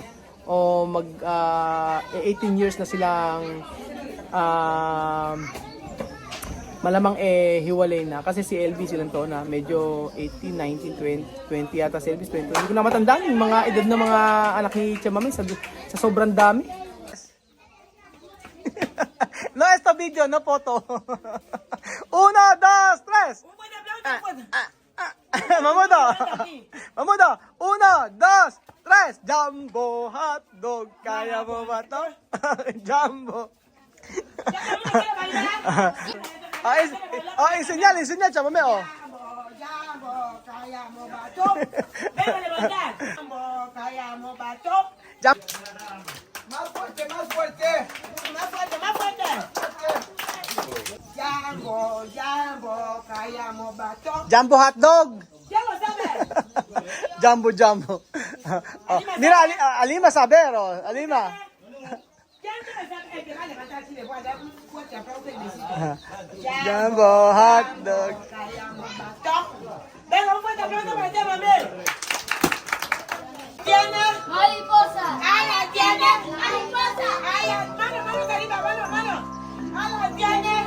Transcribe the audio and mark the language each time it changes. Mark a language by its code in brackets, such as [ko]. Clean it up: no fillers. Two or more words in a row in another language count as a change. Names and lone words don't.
[tl] O 18 years na silang malamang hiwalay na. Kasi si Elvis ilang taon na. Medyo 18, 19, 20 yata si Elvis. 20. Hindi ko na matandaan yung mga edad na mga anak ni Chamame sa sobrang dami. [es] No, esta video, no photo. [tl] 1, 2, 3. Mamudo! 1, 2, 3! Jumbo hotdog! Kaya mo ba to? Jumbo! Isenyal, Chamame, oh! Jumbo, kaya mo ba to? Jumbo, kaya mo ba to? [es] Más fuerte. Jumbo, [tl] kaya mo ba to? Jumbo hotdog! Jumbo, sabi! [es] Jumbo. Mira, Alima saber, oh. Alima. [tl] Jumbo hotdog. Kaya mo ba to? [es] Venga, un fuerte aplauso para Chamame. Tiana. Mariposa. Tiana. Mariposa. Mano arriba, mano. Tiana.